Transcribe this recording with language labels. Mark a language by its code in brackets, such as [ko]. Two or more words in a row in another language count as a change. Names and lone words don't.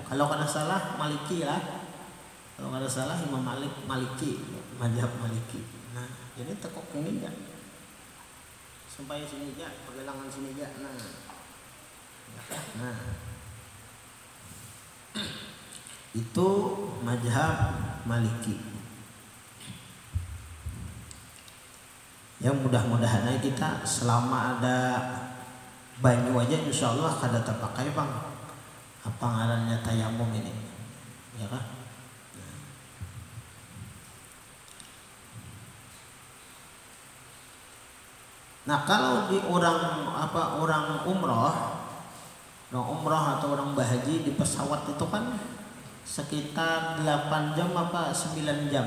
[bjn] Kalau kada salah Maliki lah, kalau kada salah Imam Maliki, mazhab Maliki. Nah jadi tekok ini aja, sampai sini aja, pergelangan sini aja. Nah itu mazhab Maliki. Ya mudah-mudahan kita selama ada banyu aja [ar] insya Allah [bjn] kada terpakai bang apa ngarannya tayamum ini ya kan. Nah kalau di orang umroh atau orang berhaji di pesawat itu kan sekitar 8 jam apa 9 jam.